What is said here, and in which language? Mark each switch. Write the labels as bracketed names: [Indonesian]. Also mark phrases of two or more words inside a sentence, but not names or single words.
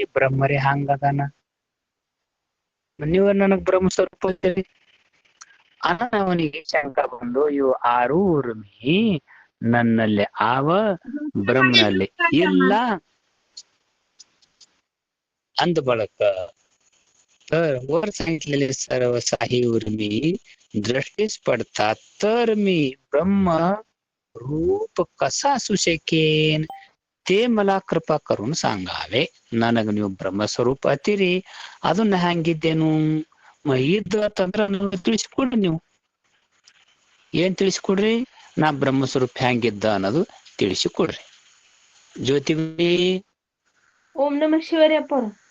[Kannada] ಬ್ರಹ್ಮರೇ ಹಂಗದಾನ, ನೀವು ನನಗ್ ಬ್ರಹ್ಮ ಸ್ವರೂಪ ಅಂತೀರಿ. ಅವನಿಗೆ ಶಂಕ ಬಂದು ಇವು 6 ಉರ್ಮಿ ನನ್ನಲ್ಲಿ ಆವ, ಬ್ರಹ್ಮನಲ್ಲಿ ಇಲ್ಲ ಅಂದ ಬಳಕ [Marathi] वर सांगितलेले सर्व साही उर्मी दृष्टीस पडतात, तर मी ब्रह्म रूप कसा असू शकेन ते मला कृपा करून सांगावे. [Kannada] ನನಗ ನೀವು ಬ್ರಹ್ಮಸ್ವರೂಪ ಅತಿರಿ, ಅದನ್ನ ಹೆಂಗಿದ್ದೇನು ಇದ್ದು ಅಂತಂದ್ರ ನನಗೆ ತಿಳಿಸ್ಕೊಡ್ರಿ. ನೀವು ಏನ್ ತಿಳಿಸ್ಕೊಡ್ರಿ? ನಾ ಬ್ರಹ್ಮಸ್ವರೂಪ ಹೆಂಗಿದ್ದ ಅನ್ನೋದು ತಿಳಿಸಿಕೊಡ್ರಿ. ಜ್ಯೋತಿ ಓಂ ನಮಃ ಶಿವಾರಿ ಅಪ್ಪ.